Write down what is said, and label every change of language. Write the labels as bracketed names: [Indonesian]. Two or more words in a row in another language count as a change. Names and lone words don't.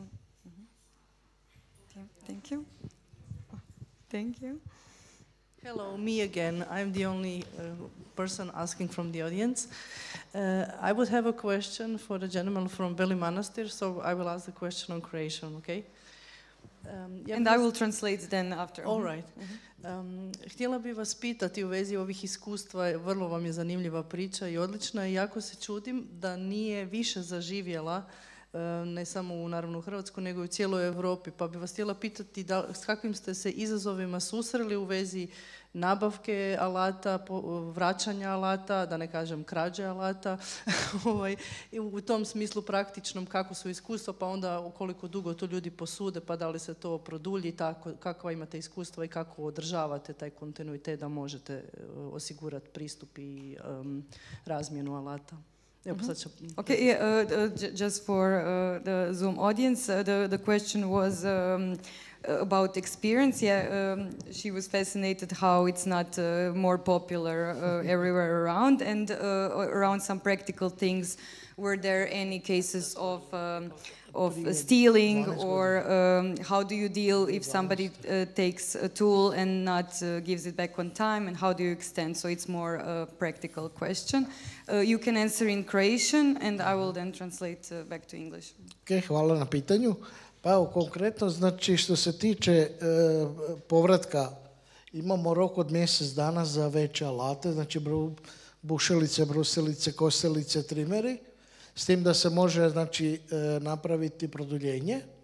[English] Thank you. Thank you. Hello, me again. I'm the only person asking from the audience. I would have a question for the gentleman from Beli Manastir, so I will ask the question on Croatian, okay? And I will translate then after. All right. [Croatian] Htjela bih vas pitati u vezi ovih iskustva, vrlo vam je zanimljiva priča i odlična, i jako se čudim da nije više zaživjela, ne samo naravno u Hrvatskoj, nego i u cijeloj Europi. Pa bih vas htjela pitati s kakvim ste se izazovima susreli u vezi nabavke alata, vraćanja alata, da ne kažem krađe alata, u tom smislu praktičnom kako su iskustva, pa onda koliko dugo to ljudi posude, pa da li se to produlji, kakva imate iskustva i kako održavate taj kontinuitet da možete osigurati pristup i razmjenu alata. [English] Okay, just for the Zoom audience, the question was about experience. Yeah, she was fascinated how it's not more popular everywhere around, and around some practical things. Were there any cases of stealing, or how do you deal if somebody takes a tool and not gives it back on time, and how do you extend? So it's more a practical question. You can answer in Croatian, and I will then translate back to English. [Croatian] Okay, hvala na pitanju. Pa evo, konkretno, znači što se tiče povratka, imamo rok od mjesec dana za veće alate, znači bušilice, brusilice, kosilice, trimeri, s tim da se može, znači, napraviti produljenje.